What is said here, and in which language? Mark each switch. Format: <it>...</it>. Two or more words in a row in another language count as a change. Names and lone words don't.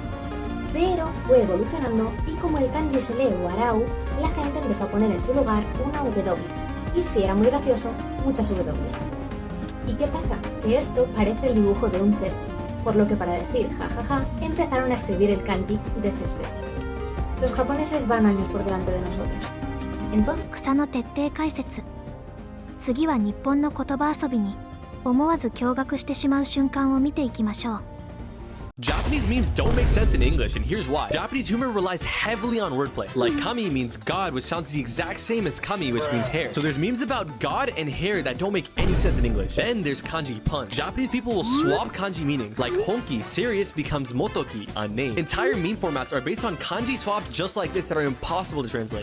<es>Pero fue evolucionando y como el kanji se lee warau, la gente empezó a poner en su lugar una W. Y si era muy gracioso, muchas W. ¿Y qué pasa? Que esto parece el dibujo de un césped, por lo que para decir jajaja empezaron a escribir el kanji de césped. Los japoneses van años por delante de nosotros. Entonces...</es> <ja>草の徹底解説。次は日本の言葉遊びに思わず驚愕してしまう瞬間を見ていきましょう。</ja> <en>Japanese memes don't make sense in English, and here's why. Japanese humor relies heavily on wordplay. Like kami means God, which sounds the exact same as kami, which means hair. So there's memes about God and hair that don't make any sense in English. Then there's kanji punch. Japanese people will swap kanji meanings. Like honki, serious, becomes motoki, a name. Entire meme formats are based on kanji swaps just like this that are impossible to translate.</en>